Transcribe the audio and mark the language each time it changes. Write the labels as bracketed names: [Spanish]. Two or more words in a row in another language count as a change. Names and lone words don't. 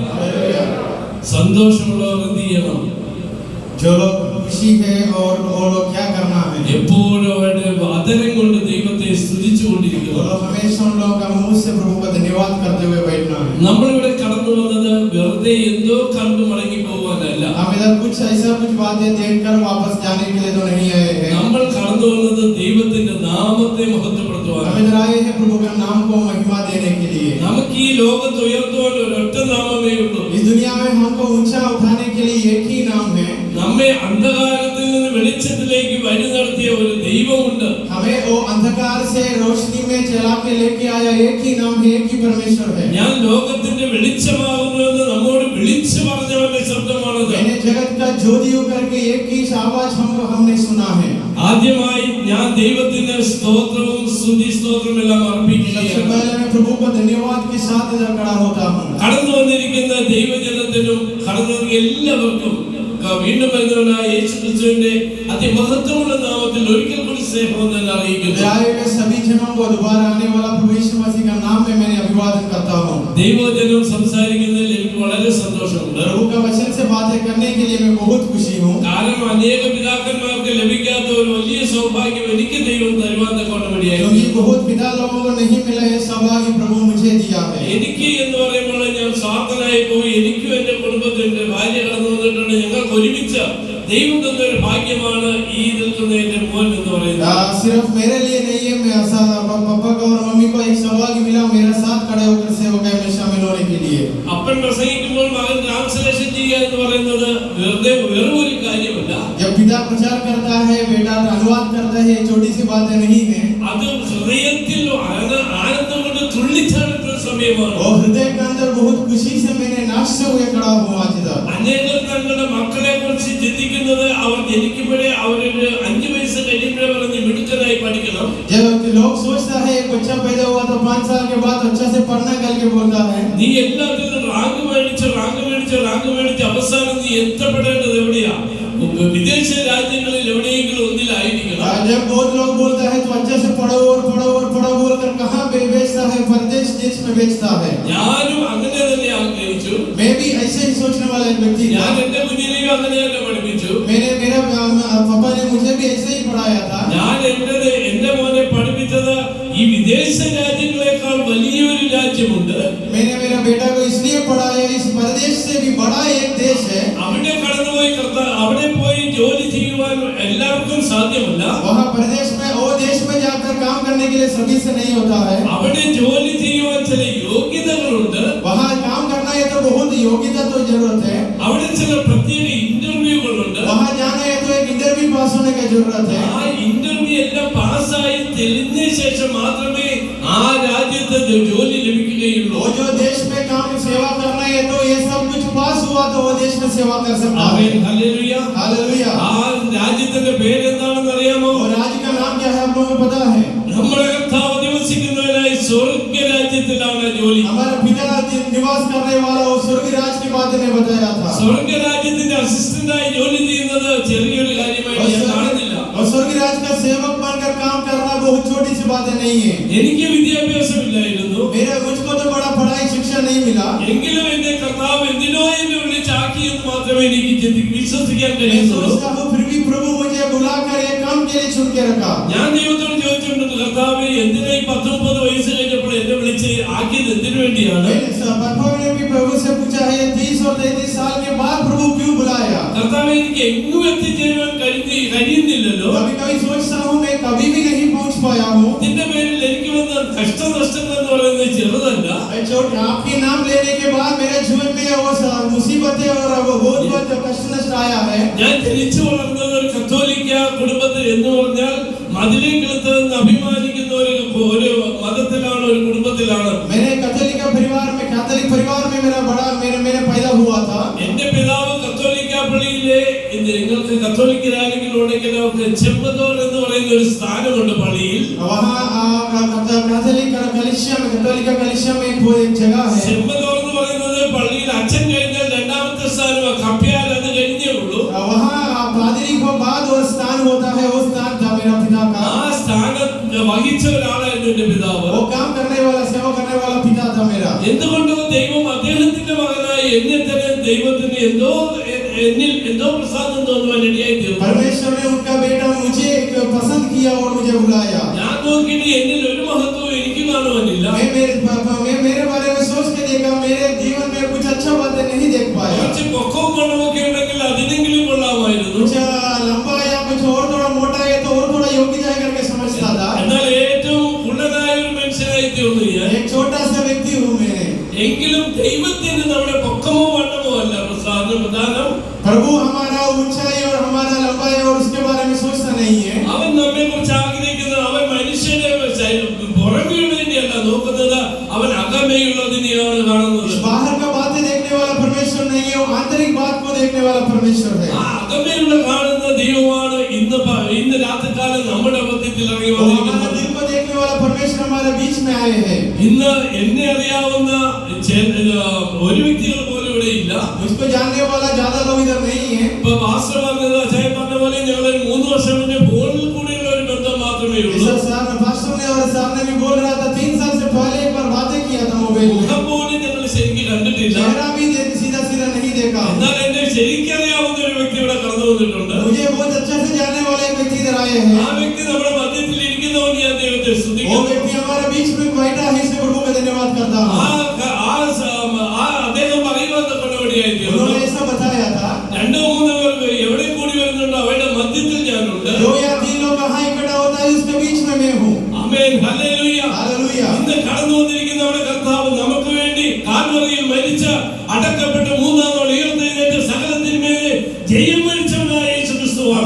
[Malayalam] संतोषമുള്ളവർ എന്ത് ചെയ്യണം? [Hindi] जो लोग खुशी है और वो लोग क्या करना है? [Malayalam] എപ്പോഴും അവരുടെ ആദരം കൊണ്ട് ദൈവത്തെ സ്തുതിച്ചുകൊണ്ടിരിക്കുക. [Hindi] वो लोग हमेशा उन लोगों का मुंह से प्रभु का धन्यवाद करते हुए बैठना है. [Malayalam] നമ്മൾ ഇവിടെ കടന്നു വന്നത് വെറുതെ എന്തോ കണ്ടു മടങ്ങി പോവാനല്ല. [Hindi] हम इधर कुछ ऐसा कुछ बातें देखकर वापस जाने के लिए तो नहीं आए हैं. [Malayalam] നമ്മൾ കടന്നു വന്നത് ദൈവത്തിന്റെ നാമത്തെ മഹത്വപ്പെടുത്തുവാൻ. [Hindi] हम इधर आए हैं प्रभु का नाम को महिमा देने के लिए. [Malayalam] നമുക്ക് ഈ ലോകത്ത് ഉയർത്തുവാൻ ഒരൊറ്റ നാമമേ ഉള്ളൂ. [Hindi] इस दुनिया में हमको ऊंचा उठाने के लिए एक ही नाम है. [Malayalam] നമ്മെ അന്ധകാരത്തിൽ നിന്ന് വെളിച്ചത്തിലേക്ക് വഴി നടത്തിയ ഒരു ദൈവമുണ്ട്. [Hindi] हमें वो अंधकार से रोशनी में चला के लेके आया एक ही नाम है, एक ही परमेश्वर है. [Malayalam] ഞാൻ ലോകത്തിന്റെ വെളിച്ചമാകുന്നുവെന്ന് നമ്മോട് വിളിച്ചു പറഞ്ഞവന്റെ ശബ്ദമാണത്. [Hindi] मैंने जगत का ज्योति करके एक ही आवाज हमने सुना है. [Malayalam] ആദ്യമായി ഞാൻ ദൈവത്തിന് സ്തോത്രവും സ്തുതി സ്തോത്രവും എല്ലാം അർപ്പിക്കുകയാണ്. [Hindi] सबसे पहले मैं प्रभु को धन्यवाद के साथ इधर खड़ा होता हूं. [Malayalam] കടന്നു വന്നിരിക്കുന്ന ദൈവജനത്തിനും കടന്നു വന്ന എല്ലാവർക്കും വീണ്ടും വരുന്നവനായ യേശുക്രിസ്തുവിന്റെ അതിമഹത്വമുള്ള നാമത്തിൽ ഒരിക്കൽ കൂടി സ്നേഹം അറിയിക്കുന്നു. [Hindi] सभी जनों को दोबारा आने वाला प्रभु यीशु मसीह का नाम में मैंने अभिवादन करता हूं. [Malayalam] ദൈവജനം സംസാരിക്കുന്നതിൽ എനിക്ക് വളരെ സന്തോഷമുണ്ട്. [Hindi] प्रभु का वचन से बातें करने के लिए मैं बहुत खुशी हूं. [Malayalam] കാരണം അനേക പിതാക്കന്മാർക്ക് ലഭിക്കാത്ത ഒരു വലിയ സൗഭാഗ്യം എനിക്ക് ദൈവം തരുവാൻ തക്കവണ്ണമിടയായി. [Hindi] क्योंकि बहुत पिता लोगों को नहीं मिला है सौभाग्य प्रभु मुझे दिया है. [Malayalam] എനിക്ക് എന്ന് പറയുമ്പോൾ ഞാൻ സ്വാർത്ഥനായി പോയി. എനിക്കും എന്റെ കുടുംബത്തിന്റെ ഭാര്യ കടന്നു വന്നിട്ടുണ്ട്. ഞങ്ങൾക്ക് ഒരുമിച്ച് ദൈവം തന്ന ഒരു ഭാഗ്യമാണ് ഈ നിൽക്കുന്ന എന്റെ മോൻ എന്ന് പറയുന്നത്. [Hindi] सिर्फ मेरे लिए नहीं है, मैं पापा को और मम्मी को एक सौभाग्य मिला मेरे साथ खड़े होकर सेवकाई में शामिल होने के लिए. [Malayalam] അപ്പൻ പ്രസംഗിക്കുമ്പോൾ മകൻ ട്രാൻസ്ലേഷൻ ചെയ്യുക എന്ന് പറയുന്നത് വെറുതെ വേറെ ഒരു കാര്യമല്ല. [Hindi] जब पिता प्रचार करता है बेटा अनुवाद करता है, छोटी सी बातें नहीं है. [Malayalam] അത് ഹൃദയത്തിൽ ആനന്ദം കൊണ്ട് തുള്ളിച്ചാടുന്ന സമയമാണ്. [Hindi] और हृदय के अंदर बहुत खुशी से मैंने नाचते हुए खड़ा हुआ आज इधर. [Malayalam] അനേകർ തങ്ങളുടെ മക്കളെ കുറിച്ച് ചിന്തിക്കുന്നത് അവർ ജനിക്കുമ്പോഴേ അവരൊരു 5 വയസ്സ് കഴിയുമ്പോഴേ പറഞ്ഞ് മിടുക്കനായി പഠിക്കണം. [Hindi] जब लोग सोचता है एक बच्चा पैदा हुआ तो 5 साल के बाद अच्छा से पढ़ना करके बोलता है. [Malayalam] നീ എല്ലാത്തിലും റാങ്ക് മേടിച്ച് അവസാനം നീ എത്തപ്പെടേണ്ടത് എവിടെയാ? വിദേശ രാജ്യങ്ങളിൽ എവിടെയെങ്കിലും ഒന്നിലായിരിക്കണം. [Hindi] जब बहुत लोग बोलता है तो अच्छे से पढ़ो और बोलकर कहां पे बेचता है? परदेश देश में बेचता है. [Malayalam] ഞാനും അങ്ങനെ തന്നെ ആഗ്രഹിച്ചു. [Hindi] मैं भी ऐसे ही सोचने वाला एक व्यक्ति था. [Malayalam] ഞാൻ എന്റെ കുഞ്ഞിനെയും അങ്ങനെ തന്നെ പഠിപ്പിച്ചു. [Hindi] मेरा पापा ने मुझे भी ऐसे ही पढ़ाया था. [Malayalam] ഞാൻ എന്റെ മോനെ പഠിപ്പിച്ചത് ഈ വിദേശ രാജ്യങ്ങളെക്കാൾ വലിയൊരു രാജ്യമുണ്ട്. [Hindi] मैंने मेरा बेटा को इसलिए पढ़ाया, इस परदेश से भी बड़ा एक देश है. [Malayalam] അവിടെ കടന്നുപോയി അവിടെ പോയി ജോലി ചെയ്യുവാൻ എല്ലാവർക്കും സാധ്യമല്ല. [Hindi] वहाँ प्रदेश में वो देश में जाकर काम करने के लिए सभी से नहीं होता है. [Malayalam] അവിടെ ജോലി ചെയ്യുവാൻ ചില യോഗ്യതകളുണ്ട്. [Hindi] वहाँ काम करना है तो बहुत योग्यता तो जरूरत है. [Malayalam] അവിടെ ചില പ്രത്യേക ഇന്റർവ്യൂകളുണ്ട്. [Hindi] वहाँ जाना है तो एक इंटरव्यू पास होने की जरूरत है. [Malayalam] ആ ഇന്റർവ്യൂ എല്ലാം പാസ്സായി തെളിഞ്ഞ ശേഷം മാത്രമേ ആ രാജ്യത്ത് ജോലി ലഭിക്കുകയുള്ളൂ. [Hindi] वो जो देश में काम सेवा करना है तो ये सब कुछ पास हुआ तो वो देश में सेवा कर सकता है. [Malayalam] ഹല്ലേലൂയ. [Hindi] हालेलुया. [Malayalam] ആ രാജ്യത്തിന്റെ പേരെന്താണെന്ന് അറിയാമോ? [Hindi] और राज्य का नाम क्या है आप लोगों को पता है? [Malayalam] നമ്മുടെ കർത്താവ് നിവസിക്കുന്നവനായി സ്വർഗ്ഗ രാജ്യത്തിലാണ് ജോലി. [Hindi] हमारा पिता निवास करने वाला वो स्वर्ग राज्य की बात ने बताया था. [Malayalam] സ്വർഗ്ഗ രാജ്യത്തിന്റെ അദ്ദേഹത്തിന്റെ അസിസ്റ്റന്റായി ജോലി ചെയ്യുന്നത് ചെറിയൊരു കാര്യമായിട്ട് ഞാൻ കാണുന്നില്ല. [Hindi] और स्वर्गीय राज का सेवक बनकर काम करना बहुत छोटी सी बात नहीं है. [Malayalam] എനിക്ക് വിദ്യാഭ്യാസമില്ലായിരുന്നു, [Hindi] मुझको तो बड़ा पढ़ाई शिक्षा नहीं मिला, [Malayalam] എങ്കിലും എന്റെ കർത്താവ് എന്തിനോ എന്നെ വിളിച്ചാക്കി എന്ന് മാത്രമേ എനിക്ക് വിശ്വസിക്കാൻ [Hindi] मैं [Malayalam] കഴിയുന്നുള്ളൂ. [Hindi] सोचता हूँ फिर भी प्रभु मुझे बुलाकर एक काम के लिए चुन के रखा. [Malayalam] ഞാൻ ദൈവത്തോട് ചോദിച്ചിട്ടുണ്ട്, കർത്താവ് എന്തിനാ ഈ 19 വയസ്സ് കഴിഞ്ഞപ്പോൾ എന്നെ വിളിച്ച് ആക്കിയത് എന്തിനു വേണ്ടിയാണ്? [Hindi] मैंने भी प्रभु से पूछा है 30 और 33 साल के बाद प्रभु क्यों बुलाया? [Malayalam] കർത്താവ് എനിക്ക് എങ്ങും എത്തിച്ചേരാൻ കഴിയുന്നില്ലല്ലോ. [Hindi] कभी कभी सोचता हूँ मैं कभी भी नहीं पहुँच पाया हूँ. [Malayalam] ഇതിന്റെ പേരിൽ എനിക്ക് വന്ന കഷ്ടനഷ്ടങ്ങൾ എന്ന് പറയുന്നത് ചെറുതല്ല. [Hindi] आपके नाम लेने के बाद मेरे जीवन में वो मुसीबतें और वो बहुत कष्ट नष्ट आया है. [Malayalam] ഞാൻ ജനിച്ചു വളർന്നത് ഒരു കത്തോലിക്ക കുടുംബത്തിൽ എന്ന് പറഞ്ഞാൽ മതിലേക്കെടുത്ത് അഭിമാനിക്കുന്ന ഒരു മതത്തിലാണ്, ഒരു കുടുംബത്തിലാണ്. [Hindi] मैंने कैथोलिक परिवार में मेरा पैदा हुआ था. [Malayalam] എന്റെ പിതാവ് കത്തോലിക്ക പള്ളിയിലെ, നിങ്ങൾക്ക് കത്തോലിക്കരാണെങ്കിൽ ഉണ്ടെങ്കിൽ അവർക്ക് ചെമ്പതോർ എന്ന് പറയുന്ന ഒരു സ്ഥാനമുണ്ട് പള്ളിയിൽ. [Hindi] कलिसिया में एक जगह है. [Malayalam] ചെമ്പതോർ എന്ന് പറയുന്നത് പള്ളിയിൽ അച്ഛൻ കഴിഞ്ഞാൽ രണ്ടാമത്തെ സ്ഥാനം, കപ്പ്യാൽ അത് കഴിഞ്ഞേ ഉള്ളൂ. [Hindi] वहाँ पादरी के बाद वो स्थान होता है, वो स्थान था मेरा पिता का. [Malayalam] ആ സ്ഥാനം വഹിച്ച ഒരാളായിരുന്നു എന്റെ പിതാവ്. [Hindi] वो काम करने वाला, सेवा करने वाला पिता था मेरा. [Malayalam] എന്തുകൊണ്ട് ദൈവം അദ്ദേഹത്തിന്റെ മകനായി എന്നെ തന്നെ ദൈവത്തിന് എന്നിൽ എന്തോ പ്രസാദം തോന്നുവാൻ ഇടയായി തീർന്നു. [Hindi] परमेश्वर ने उनका बेटा मुझे पसंद किया और मुझे बुलाया. [Malayalam] ഞാൻ നോക്കിയിട്ട് എന്നിൽ ഒരു മഹത്വവും എനിക്ക് കാണുവാനില്ല. [Hindi] मैं मेरे बारे में सोच के देखा, मेरे जीवन में कुछ अच्छा बातें नहीं देख पाया. [Malayalam] കുറച്ച് പൊക്കവും മണമൊക്കെ ഉണ്ടെങ്കിൽ അതിനെങ്കിലും കൊള്ളാമായിരുന്നു. [Hindi] कुछ लंबा या कुछ और थोड़ा मोटा है तो और थोड़ा योग्यता है करके समझता था. [Malayalam] എന്നാൽ ഏറ്റവും കുള്ളനായ ഒരു മനുഷ്യനായി തീർന്നു ഞാൻ. [Hindi] एक छोटा सा व्यक्ति हूँ मैं. [Malayalam] എങ്കിലും ദൈവത്തിന് നമ്മുടെ പൊക്കമോ വണ്ണമോ അല്ല പ്രധാനം. [Hindi] प्रभु हमारा ऊंचाई और हमारा लंबाई और उसके बारे में सोचता नहीं है. [Malayalam] അവൻ നമ്മെ കുറിച്ച് ആഗ്രഹിക്കുന്നത്, അവൻ മനുഷ്യനെ പുറമെയുള്ളതിനെയല്ല നോക്കുന്നത്, അവൻ അകമേയുള്ളതിനെയാണ് കാണുന്നത്. [Hindi] बाहर का बातें देखने वाला परमेश्वर नहीं है, वो आंतरिक बात को देखने वाला परमेश्वर है. [Malayalam] ആ അകമേയുള്ള കാണുന്ന ദൈവമാണ് ഇന്ന് രാത്രികാലം നമ്മുടെ മധ്യത്തിൽ ഇറങ്ങി വന്നിരിക്കുന്നത്. [Hindi] दिल को देखने वाला परमेश्वर हमारे बीच में आए हैं. [Malayalam] ഇന്ന് എന്നെ അറിയാവുന്ന ഒരു വ്യക്തികൾ പോലും ഇവിടെ ഇല്ല. [Hindi] मुझको जानने वाला ज्यादा लोग इधर नहीं है. [Malayalam] ഇപ്പൊ പാസ്റ്റർ പറഞ്ഞത്, അജയ് പറഞ്ഞ പോലെ ഞങ്ങൾ 3 വർഷം മുന്നേ ഫോണിൽ കൂടിയുള്ള ഒരു ബന്ധം മാത്രമേ ഉള്ളൂ. [Hindi] पास्टर ने और साहब ने भी बोल रहा था 3 साल से पहले एक बार बातें किया था मोबाइल में. [Malayalam] മുഖം പോലും ഞങ്ങൾ ശരിക്കും കണ്ടിട്ടില്ല. [Hindi] चेहरा भी सीधा नहीं देखा. [Malayalam] എന്നാൽ എന്നെ ശരിക്കറിയാവുന്ന ഒരു വ്യക്തി ഇവിടെ കടന്നു വന്നിട്ടുണ്ട്. [Hindi] मुझे बहुत अच्छा से जानने वाले एक व्यक्ति इधर आए हैं. [Malayalam] ആ വ്യക്തി നമ്മുടെ മധ്യത്തിൽ ഇരിക്കുന്നതുകൊണ്ട് ഞാൻ ദൈവത്തെ [Hindi] वो [Malayalam] സ്തുതിക്കുന്നു. [Hindi] व्यक्ति हमारे बीच में बैठा है, इसलिए प्रभु का धन्यवाद करता हूँ. [Malayalam] അദ്ദേഹം പറയുവാൻ കൊണ്ടപടിയായി തീർന്നു. [Hindi] उन्होंने ऐसा बताया था, [Malayalam] 2-3 പേർ എവിടെ കൂടി വരുന്നുണ്ടോ അവരുടെ മധ്യത്തിൽ ഞാനുണ്ട്. [Hindi] 2 या 3 लोग कहाँ इकट्ठा होता है उसके बीच में मैं हूँ. [Malayalam] ആമേൻ, ഹല്ലേലൂയ. [Hindi] हालेलुया. [Malayalam] ഇന്ന് കടന്നു വന്നിരിക്കുന്ന നമ്മുടെ കർത്താവ് നമുക്ക് വേണ്ടി കാൽവറിയിൽ മരിച്ച, അടക്കപ്പെട്ട, 3-ാം നാൾ ഉയർത്തെഴുന്നേറ്റ് സകലത്തിന്മേൽ ജയം വരിച്ചവനായ യേശു ക്രിസ്തുവാണ്.